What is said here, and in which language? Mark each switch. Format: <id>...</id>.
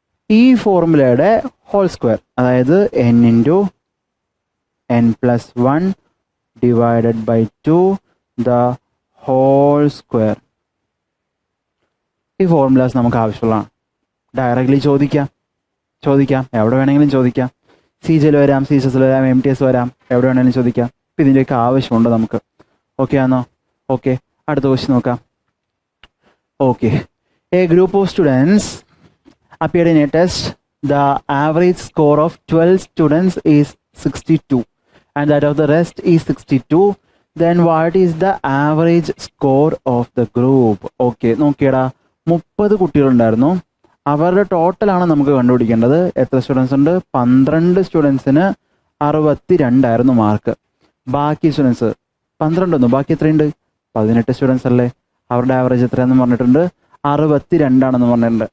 <ml>ഈ ഫോർമുലയുടെ whole square, അതായത് n into n plus 1 divided by 2 the whole square. ഈ formulas നമുക്ക് ആവശ്യമുള്ളതാണ്. ഡയറക്റ്റ്ലി ചോദിക്കാം, എവിടെ വേണമെങ്കിലും ചോദിക്കാം. CGL വരാം, CSS വരാം, MTS വരാം, എവിടെ വേണമെങ്കിലും ചോദിക്കാം. അപ്പം ഇതിൻ്റെയൊക്കെ ആവശ്യമുണ്ട് നമുക്ക്. ഓക്കെ ആണോ? ഓക്കെ, അടുത്ത ക്വസ്റ്റ്യൻ നോക്കാം.</ml> <en>Okay, a group of students appeared in a test. The average score of 12 students is 62 and that of the rest is 62. Then what is the average score of the group?</en> <ml>Okay, നോക്കിയടാ, 30 കുട്ടികളുണ്ടായിരുന്നു. അവരുടെ ടോട്ടലാണ് നമുക്ക് കണ്ടുപിടിക്കേണ്ടത്. എത്ര students ഉണ്ട്? 12 സ്റ്റുഡൻസിന് 62 ആയിരുന്നു mark. ബാക്കി students 12 ഒന്നും, ബാക്കി എത്രയുണ്ട്? 18 സ്റ്റുഡൻസ് അല്ലേ? അവരുടെ ആവറേജ് എത്രയാണെന്ന് പറഞ്ഞിട്ടുണ്ട്? 62 ആണെന്ന് പറഞ്ഞിട്ടുണ്ട്.</ml>